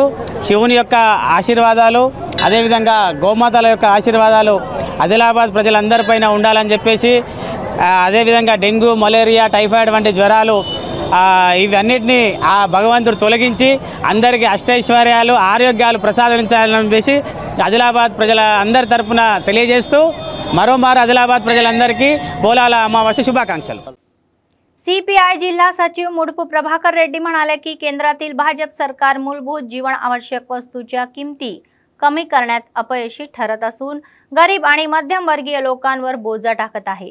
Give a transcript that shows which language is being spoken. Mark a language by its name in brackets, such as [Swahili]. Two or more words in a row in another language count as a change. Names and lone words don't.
[Telugu] శివుని యొక్క ఆశీర్వాదాలు, అదేవిధంగా గోమాతల యొక్క ఆశీర్వాదాలు ఆదిలాబాద్ ప్రజలందరిపైన ఉండాలని చెప్పేసి, అదేవిధంగా డెంగ్యూ, మలేరియా, టైఫాయిడ్ వంటి జ్వరాలు ఇవన్నిటినీ ఆ భగవంతుడు తొలగించి అందరికీ అష్టైశ్వర్యాలు, ఆరోగ్యాలు ప్రసాదించాలని చెప్పేసి ఆదిలాబాద్ ప్రజల అందరి తరపున తెలియజేస్తూ మరోమారు ఆదిలాబాద్ ప్రజలందరికీ పోలాల అమావాస్య శుభాకాంక్షలు. [Marathi] सीपीआय जिल्हा सचिव मुडपू प्रभाकर रेड्डी म्हणाले की केंद्रातील भाजप सरकार मूलभूत जीवन आवश्यक वस्तूच्या किमती कमी करण्यात अपयशी ठरत असून गरीब आणि मध्यमवर्गीय लोकांवर बोजा टाकत आहे।